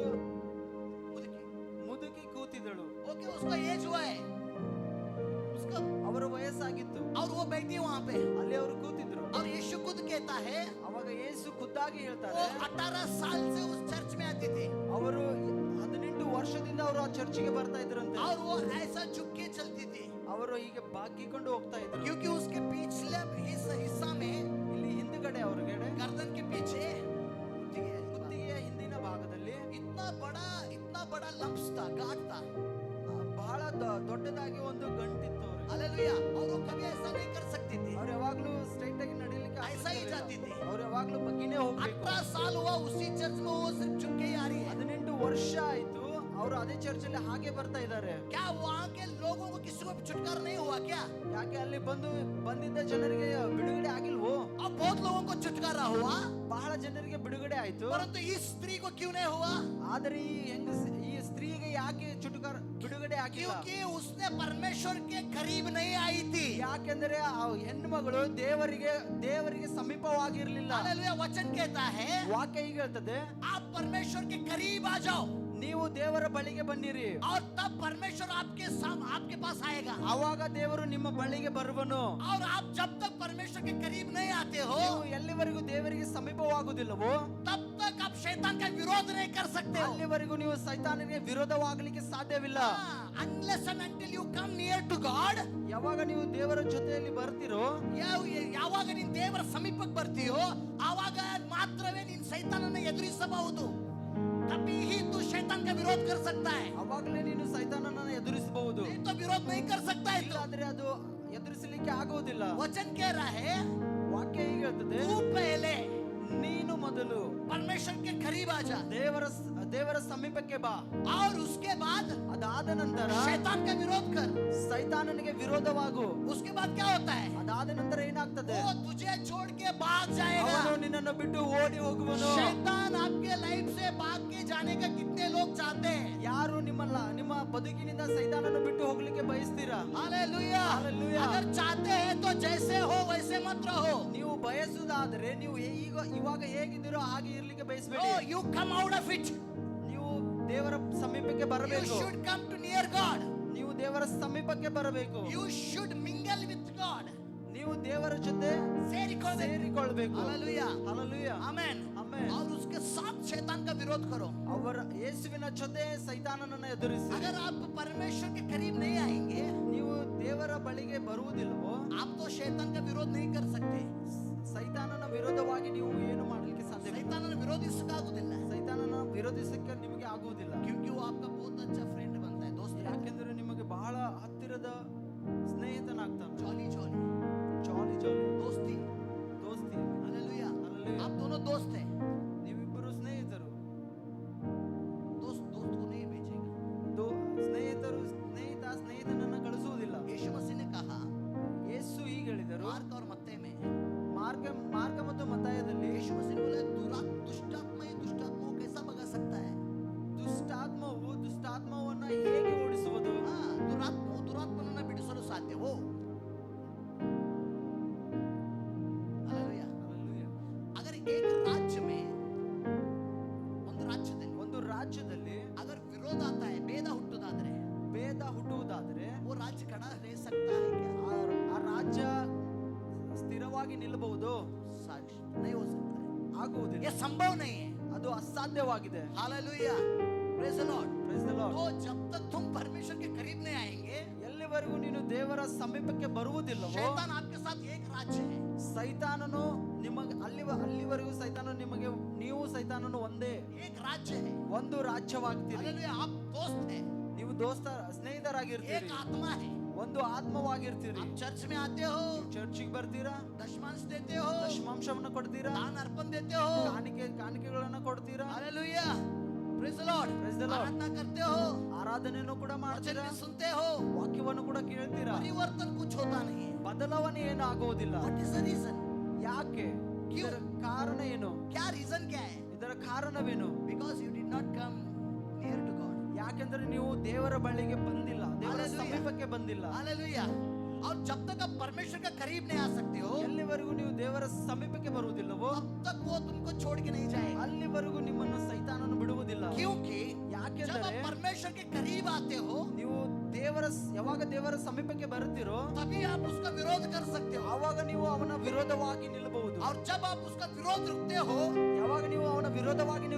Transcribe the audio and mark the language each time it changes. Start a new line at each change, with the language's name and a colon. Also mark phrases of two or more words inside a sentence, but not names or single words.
Hindi: मुदकी
Kannada: ಮುದುಕಿ ಕೂತಿದಳು.
Hindi: ओके उसका एज हुआ है उसका,
Kannada: ಅವರ ವಯಸ್ಸಾಗಿತ್ತು.
Hindi: और वो बैठी वहां पे
Kannada: ಅಲ್ಲಿ ಅವರು ಕೂತಿದ್ರು.
Hindi: और यीशु खुद कहता है
Kannada: ಅವಾಗ ಯೇಸು ಖುದ್ದಾಗಿ
Hindi: वो
Kannada: ಹೇಳ್ತಾರೆ,
Hindi: 18 साल से उस चर्च में आती थी
Kannada: ಅವರು 18 ವರ್ಷದಿಂದ ಅವರು ಆ ಚರ್ಚಿಗೆ ಬರ್ತಾ ಇದ್ರಂತೆ.
Hindi: और वो ऐसा झुक के चलती थी
Kannada: ಅವರು ಹೀಗೆ ಬಾಗಿಕೊಂಡು ಹೋಗ್ತಾ ಇದ್ರು.
Hindi: क्योंकि उसके पिछले हिस्सा में
Kannada: ಇಲ್ಲಿ ಹಿಂದುಗಡೆ ಅವ್ರಿಗೆ
Hindi: गर्दन के पीछे
Kannada: ಕುತ್ತಿಗೆಯ ಹಿಂದಿನ ಭಾಗದಲ್ಲಿ
Hindi: इतना बड़ा लम्स था, गांठ था,
Kannada: ಬಹಳ ದೊಡ್ಡದಾಗಿ ಒಂದು ಗಂಟಿತ್ತು ಅವ್ರಿಗೆ.
Hindi: हालेलुया। और वो कभी ऐसा नहीं कर सकती थी,
Kannada: ಅವ್ರು ಯಾವಾಗ್ಲೂ ಸ್ಟ್ರೈಟ್ ಆಗಿ ನಡೀಲಿಕ್ಕೆ
Hindi: ऐसा ही जाती थी।
Kannada: ಅವ್ರು ಯಾವಾಗ್ಲೂ ಬಗ್ಗಿನೇ ಹೋಗ್ಬೇಕು.
Hindi: 18 साल हुआ उसी चर्च में वो सिर्फ झुक के ही आ रही है।
Kannada: 18 ವರ್ಷ ಆಯ್ತು ಅವರು ಅದೇ ಚರ್ಚಲ್ಲಿ ಹಾಗೆ ಬರ್ತಾ ಇದ್ದಾರೆ.
Hindi: क्या वहाँ के लोगों को किसी को छुटकारा नहीं हुआ क्या?
Kannada: ಯಾಕೆ ಅಲ್ಲಿ ಬಂದಿದ್ದ ಜನರಿಗೆ ಬಿಡುಗಡೆ ಆಗಿಲ್ವೋ?
Hindi: अब बहुत लोगों को छुटकारा हुआ,
Kannada: ಬಹಳ ಜನರಿಗೆ ಬಿಡುಗಡೆ ಆಯ್ತು.
Hindi: परंतु इस स्त्री को क्यों नहीं हुआ?
Kannada: ಆದರೆ ಈ ಸ್ತ್ರೀಗೆ ಯಾಕೆ ಬಿಡುಗಡೆ ಆಗಿಲ್ಲ?
Hindi: क्योंकि उसने परमेश्वर के करीब नहीं आई थी।
Kannada: ಯಾಕೆಂದ್ರೆ ಆ ಹೆಣ್ಣು ಮಗಳು ದೇವರಿಗೆ ಸಮೀಪವಾಗಿರ್ಲಿಲ್ಲ.
Hindi: हालेलुया। वचन कहता है
Kannada: ವಾಕ್ಯ ಹೀಗೆ ಹೇಳ್ತದೆ,
Hindi: आप परमेश्वर के करीब आ जाओ
Kannada: ನೀವು ದೇವರ ಬಳಿಗೆ ಬನ್ನಿರಿ,
Hindi: और तब परमेश्वर आपके पास आएगा।
Kannada: ಆವಾಗ ದೇವರು ನಿಮ್ಮ ಬಳಿಗೆ ಬರುವನು.
Hindi: और आप जब तक परमेश्वर के करीब नहीं आते हो
Kannada: ನೀವು ಎಲ್ಲಿವರೆಗೂ ದೇವರಿಗೆ ಸಮೀಪವಾಗುವುದಿಲ್ಲವೋ
Hindi: तब तक आप शैतान का विरोध नहीं कर सकते हो।
Kannada: ಅಲ್ಲಿವರೆಗೂ ನೀವು ಸೈತಾನನಿಗೆ ವಿರೋಧವಾಗಲಿಕ್ಕೆ ಸಾಧ್ಯವಿಲ್ಲ.
English: Unless and until you come near to God,
Kannada: ಯಾವಾಗ ನೀವು ದೇವರ ಜೊತೆಯಲ್ಲಿ ಬರ್ತೀರೋ, ಯಾವಾಗ ನೀನು ದೇವರ ಸಮೀಪಕ್ಕೆ ಬರ್ತೀಯೋ ಆವಾಗ ಮಾತ್ರವೇ ನೀನು ಸೈತಾನನ ಎದುರಿಸಬಹುದು.
Hindi: तभी ही तू शैतान का विरोध कर सकता है,
Kannada: ಅವಾಗಲೇ ನೀನು ಸೈತಾನನನ್ನು ಎದುರಿಸಬಹುದು.
Hindi: नहीं तो विरोध नहीं कर सकता है। तो
Kannada: ಇಲ್ಲಾಂದ್ರೆ ಅದು ಎದುರಿಸಲಿಕ್ಕೆ ಆಗುವುದಿಲ್ಲ.
Hindi: वचन कह रहा है
Kannada: ವಾಕ್ಯ ಹೀಗೆ ಹೇಳ್ತದೆ,
Hindi: तू पहले
Kannada: ನೀನು ಮೊದಲು
Hindi: परमेश्वर के करीब आ जा,
Kannada: ದೇವರ ಸಮೀಪಕ್ಕೆ ಬಾ,
Hindi: और उसके बाद
Kannada: ಅದಾದ ನಂತರ
Hindi: शैतान का विरोध कर।
Kannada: ಸೈತಾನನಿಗೆ ವಿರೋಧವಾಗು.
Hindi: उसके बाद क्या होता है?
Kannada: ಅದಾದ ನಂತರ ಏನಾಗ್ತದೆ?
Hindi: वो तुझे छोड़ के भाग जाएगा।
Kannada: ಅವನು ನಿನ್ನನ್ನು ಬಿಟ್ಟು ಓಡಿ ಹೋಗುವನು.
Hindi: शैतान आपके लाइफ से भाग के जाने का कितने लोग चाहते हैं?
Kannada: ಯಾರು ನಿಮ್ಮ ಬದುಕಿನಿಂದ ಸೈತಾನನ್ನು ಬಿಟ್ಟು ಹೋಗ್ಲಿಕ್ಕೆ ಬಯಸ್ತೀರಾ?
Hindi: हालेलुया। हालेलुया। अगर चाहते हैं तो जैसे हो वैसे मत रहो।
Kannada: ನೀವು ಬಯಸುವುದಾದರೆ ನೀವು ಇವಾಗ ಹೇಗಿದ್ದೀರೋ ಹಾಗೆ ಇರ್ಲಿಕ್ಕೆ ಬಯಸಬೇಡಿ.
English: No, you come out of it.
Kannada: ನೀವು ದೇವರ ಸಮೀಪಕ್ಕೆ
English: You
Kannada: ಬರಬೇಕು.
English: should come to near God.
Kannada: ನೀವು ದೇವರ ಸಮೀಪಕ್ಕೆ ಬರಬೇಕು.
English: You should mingle with God.
Kannada: ನೀವು ದೇವರ ಜೊತೆ ಸೇರಿಕೊಳ್ಬೇಕು.
Hindi: हालेलुया।
Kannada: ಹಲ್ಲೆಲೂಯಾ.
Hindi: आमेन।
Kannada: ಆಮೆನ್.
Hindi: और उसके साथ शैतान का विरोध करो।
Kannada: ಅವರ ಯೇಸುವಿನ ಜೊತೆ ಸೈತಾನನನ್ನು ಎದುರಿಸಿ.
Hindi: अगर आप परमेश्वर के करीब नहीं आएंगे,
Kannada: ನೀವು ದೇವರ ಬಳಿಗೆ ಬರುವುದಿಲ್ಲವೋ
Hindi: आप तो शैतान का विरोध नहीं कर सकते।
Kannada: ಸೈತಾನನ ವಿರೋಧವಾಗಿ ನೀವು ಏನು ಮಾಡಲಿಕ್ಕೆ ಸಾಧ್ಯವಿಲ್ಲ. शैतान ವಿರೋಧಿಸಕ್ಕಾಗುವುದಿಲ್ಲ, ಸೈತಾನನ ವಿರೋಧಿಸಕ್ಕೆ ನಿಮಗೆ ಆಗುವುದಿಲ್ಲ.
Hindi: क्योंकि वो आपका बहुत अच्छा फ्रेंड बनता है, दोस्त।
Kannada: ಯಾಕೆಂದ್ರೆ ನಿಮಗೆ ಬಹಳ ಹತ್ತಿರದ ಸ್ನೇಹಿತನಾಗ್ತಾನೆ.
English: jolly jolly
Kannada: ಜಾಲಿ
Hindi: दोस्ती।
Kannada: ದೋಸ್ತಿ.
Hindi: हालेलुया। हालेलुया। आप दोनों दोस्त हैं।
Kannada: ನೀವಿಬ್ಬರು ಸ್ನೇಹಿತರು.
Hindi: दोस्त दोस्त को नहीं भेजेगा।
Kannada: ಸ್ನೇಹಿತನನ್ನ ಕಳಿಸುವುದಿಲ್ಲ.
Hindi: यीशु मसीह ने कहा
Kannada: ಯೇಸು ಹೀಗೆ ಹೇಳಿದರು,
Hindi: मार्क और मत्ती में,
Kannada: ಮಾರ್ಕ ಮತ್ತು ಮತ್ತಾಯದಲ್ಲಿ
Hindi: यीशु मसीह ने बोला दुष्टात्मा ही दुष्टात्मा को कैसा भगा सकता है?
Kannada: ದುಷ್ಟಾತ್ಮವು ದುಷ್ಟಾತ್ಮವನ್ನ ಹೇಗೆ ಓಡಿಸುವುದು? दुरात्मा दुरात्मನನ್ನ ಬಿಡಿಸಲು ಸಾಧ್ಯವೋ? हालेलुया। ಹಲ್ಲೆಲೂಯಾ.
Hindi: अगर एक राज्य में,
Kannada: ಒಂದು ರಾಜ್ಯದಲ್ಲಿ
Hindi: ಅಗರ್ विरोध आता है,
Kannada: ಭೇದ ಹುಟ್ಟುವುದಾದರೆ
Hindi: वो राज्य खड़ा रह सकता है क्या?
Kannada: ಆ ರಾಜ್ಯ ಸ್ಥಿರವಾಗಿ ನಿಲ್ಲಬಹುದು?
Hindi: नहीं हो सकता है,
Kannada: ಆಗುವುದಿಲ್ಲ.
Hindi: ये संभव नहीं है।
Kannada: ಅದು ಅಸಾಧ್ಯವಾಗಿದೆ.
Hindi: हालेलुया।
English: Praise the Lord. Praise the Lord.
Hindi: तो जब तक तुम परमेश्वर के करीब नहीं आएंगे,
Kannada: ಎಲ್ಲಿವರೆಗೂ ನೀನು ದೇವರ ಸಮೀಪಕ್ಕೆ ಬರುವುದಿಲ್ಲವೋ
Hindi: शैतान आपके साथ एक राज्य है।
Kannada: ಸೈತಾನನು ನಿಮಗೆ ಅಲ್ಲಿವರೆಗೂ ನೀವು ಸೈತಾನನು ಒಂದೇ,
Hindi: एक राज्य है।
Kannada: ಒಂದು ರಾಜ್ಯವಾಗ್ತೀರಿ.
Hindi: हालेलुया। आप दोस्त हैं,
Kannada: ನೀವು ಸ್ನೇಹಿತರಾಗಿರ್ತೀರಿ,
Hindi: एक आत्मा है।
Kannada: ಒಂದು ಆತ್ಮವಾಗಿರ್ತೀರಿ.
Hindi: आप चर्च में आते हो,
Kannada: ಚರ್ಚಿಗೆ ಬರ್ತೀರಾ,
Hindi: दशमांश देते हो,
Kannada: ದಶಮಾಂಶವನ್ನ ಕೊಡ್ತೀರಾ,
Hindi: दान अर्पण देते हो।
Kannada: ಕಾಣಿಕೆಗಳನ್ನ ಕೊಡ್ತೀರಾ.
Hindi: हालेलुया।
English: Praise the Lord. Praise the Lord.
Hindi: आराधना करते हो,
Kannada: ಆರಾಧನೆಯನ್ನು ಕೂಡ
Hindi: वचन
Kannada: ಮಾಡ್ತೀರಾ,
Hindi: भी सुनते हो,
Kannada: ವಾಕ್ಯವನ್ನು ಕೂಡ ಕೇಳ್ತೀರಾ.
Hindi: परिवर्तन कुछ होता नहीं है।
Kannada: ಬದಲಾವಣೆ ಏನು ಆಗುವುದಿಲ್ಲ.
English: What is the reason?
Kannada: ಯಾಕೆ?
Hindi: ಕ್ಯೂ?
Kannada: ಇದರ ಕಾರಣ ಏನು?
Hindi: क्या रीजन क्या है?
Kannada: ಇದರ ಕಾರಣವೇನು?
English: Because you did not come near to God.
Kannada: ಯಾಕೆಂದ್ರೆ ನೀವು ದೇವರ ಬಳಿಗೆ ಬಂದಿಲ್ಲ, ದೇವರ
English: Hallelujah.
Kannada: ಸಮೀಪಕ್ಕೆ ಬಂದಿಲ್ಲ.
Hindi: हालेलुया. और जब तक आप परमेश्वर के करीब नहीं आ सकते हो,
Kannada: ಎಲ್ಲಿವರೆಗೂ ನೀವು ದೇವರ ಸಮೀಪಕ್ಕೆ ಬರುವುದಿಲ್ಲವೋ
Hindi: तब तक वो तुमको छोड़ के नहीं जाएगा.
Kannada: ಅಲ್ಲಿವರೆಗೂ ನಿಮ್ಮನ್ನು ಸೈತಾನನು ಬಿಡುವುದಿಲ್ಲ.
Hindi: क्योंकि जब
Kannada: ಯಾಕೆಂದರೆ
Hindi: आप परमेश्वर के करीब आते हो,
Kannada: ನೀವು ಯಾವಾಗ ದೇವರ ಸಮೀಪಕ್ಕೆ ಬರುತ್ತೀರೋ
Hindi: तभी आप उसका विरोध कर सकते हो.
Kannada: ಆವಾಗ ನೀವು ಅವನ ವಿರೋಧವಾಗಿ ನಿಲ್ಲಬಹುದು.
Hindi: और जब आप उसका विरोध रुकते हो,
Kannada: ಯಾವಾಗ ನೀವು ಅವನ ವಿರೋಧವಾಗಿ ನೀವು